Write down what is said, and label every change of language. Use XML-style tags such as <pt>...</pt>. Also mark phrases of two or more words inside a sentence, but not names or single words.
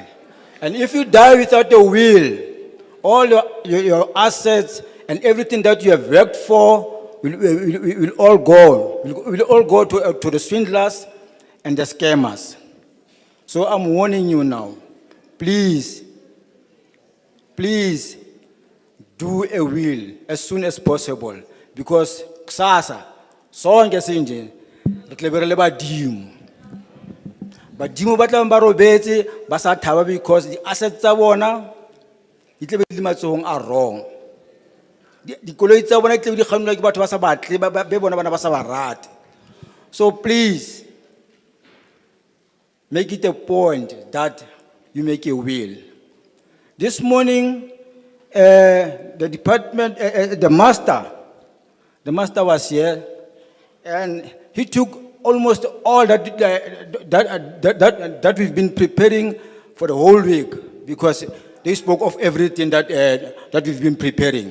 <en>And if you die without a will, all your assets and everything that you have worked for will all go. Will all go to the swindlers and the scammers. So I'm warning you now, please do a will as soon as possible, because</en> <zu>kusasa sonke sinje</zu> <st>retlebere badimo. Badimo ba tla ba robetse ba sa thaba</st> <en>because the assets</en> <st>tsa bona di tle be di matsohong a wrong. Dikoloi tsa bona di tle be di kgannwa ke batho ba sa batle ba bona bana ba sa ba rate.</st> <en>So please make it a point that you make a will. This morning, the department, the master was here, and he took almost all that we've been preparing for the whole week, because they spoke of everything that we've been preparing.</en>